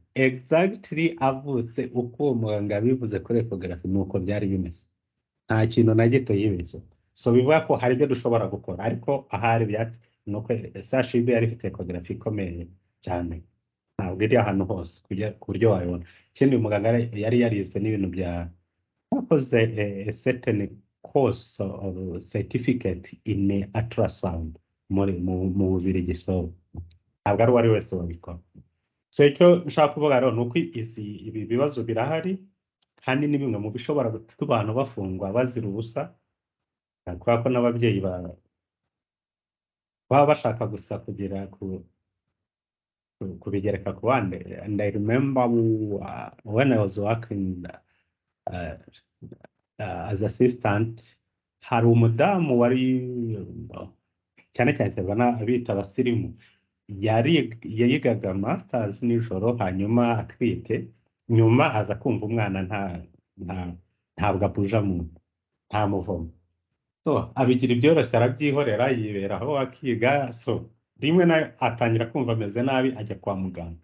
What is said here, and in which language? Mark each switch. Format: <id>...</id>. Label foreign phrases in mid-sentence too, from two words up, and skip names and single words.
<rw>Exactly avutse uko umuganga bivuze kuri ecography nuko byari bimeze, nta kintu na gito yibeshye. So bivuga ko hari ibyo dushobora gukora, ariko ahari byati nuko SHB yari ifite ecography ikomeye cyane, ntabwo iri ahantu hose ku buryo wayibona. Ikindi umuganga yari yarize n'ibintu bya, yakoze</rw> <en>a certain course or certificate in ultrasound</en> <rw>mu Bubiligi, so ntabwo ari uwari wese wabikora. So icyo nshaka kuvuga rero ni uko ibi bibazo birahari, kandi ni bimwe mu bishobora gutuma abantu bafungwa bazira ubusa, kubera ko n'ababyeyi baba bashaka gusa kugera kubigereka ku bandi.</rw> <en>And I remember when I was working as assistant,</en> <rw>hari umudamu wari cyane cyane abita abasirimu, yayigaga masters nijoro hanyuma atwite, nyuma aza kumva umwana ntabwo abuja mu nta muvomo, so abigira ibyoroshye arabyihorera yiberaho akiga, so rimwe na atangira kumva ameze nabi ajya kwa muganga.</rw>